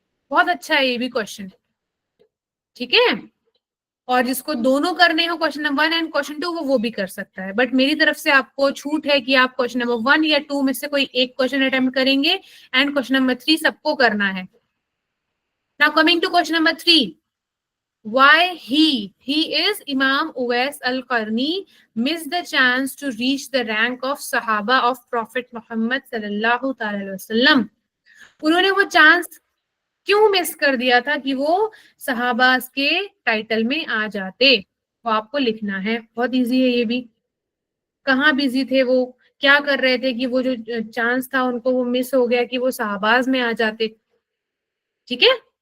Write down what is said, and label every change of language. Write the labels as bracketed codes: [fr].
[hi] बहुत अच्छा है ये भी क्वेश्चन. ठीक है. और जिसको दोनों करने हो क्वेश्चन नंबर 1 एंड क्वेश्चन 2 वो भी कर सकता है, बट मेरी तरफ से आपको छूट है कि आप क्वेश्चन नंबर 1 या 2 में से कोई एक क्वेश्चन अटेम्प्ट करेंगे, एंड क्वेश्चन नंबर 3 सबको करना है. [en] Now coming to question number 3, why he is Imam Uwais al-Qarni missed the chance to reach the rank of Sahaba of Prophet Muhammad sallallahu alaihi wasallam. [hi] उन्होंने वो chance क्यों miss कर दिया था कि वो सहाबास के टाइटल में आ जाते, वो आपको लिखना है. बहुत इजी है ये भी. कहाँ बिजी थे वो, क्या कर रहे थे कि वो जो चांस था उनको वो मिस हो गया कि वो सहाबाज में आ जाते. ठीक है.